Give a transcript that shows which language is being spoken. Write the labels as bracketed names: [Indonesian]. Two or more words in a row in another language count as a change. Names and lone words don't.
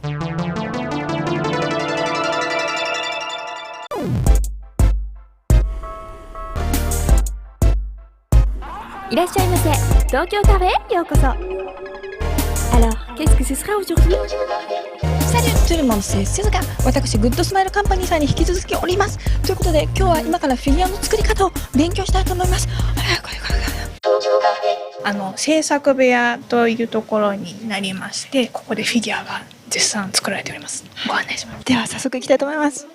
[French] Alors, qu'est-ce que ce sera aujourd'hui? Salut tout le monde, c'est Suzuka. [Japanese] 私、グッドスマイルカンパニーさんに引き続きおります。ということで、今日は今からフィギュアの作り方を勉強したいと思います。制作部屋というところになりまして、ここでフィギュアが絶賛作られております。ご案内します。では早速行きたいと思います。